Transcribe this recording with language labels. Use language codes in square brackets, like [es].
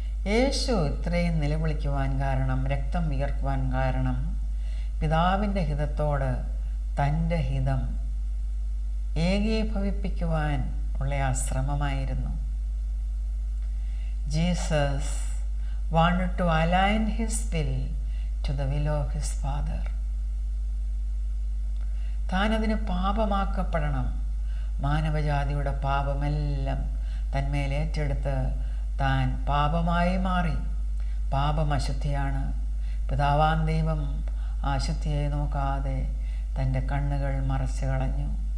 [ml] യേശു ഇത്രയും നിലവിളിക്കുവാൻ കാരണം, രക്തം വിയർക്കുവാൻ കാരണം, പിതാവിൻ്റെ ഹിതത്തോട് തൻ്റെ ഹിതം ഏകീഭവിപ്പിക്കുവാൻ ഉള്ള ആ ശ്രമമായിരുന്നു. [en] Jesus wanted to align his will to the will of his Father. [ml] താൻ അതിന് പാപമാക്കപ്പെടണം. മാനവജാതിയുടെ പാപമെല്ലാം തന്മേൽ ഏറ്റെടുത്ത് താൻ പാപമായി മാറി. പാപം അശുദ്ധിയാണ്. പിതാവാൻ ദൈവം ആ അശുദ്ധിയെ നോക്കാതെ തൻ്റെ കണ്ണുകൾ മറച്ചു കളഞ്ഞു.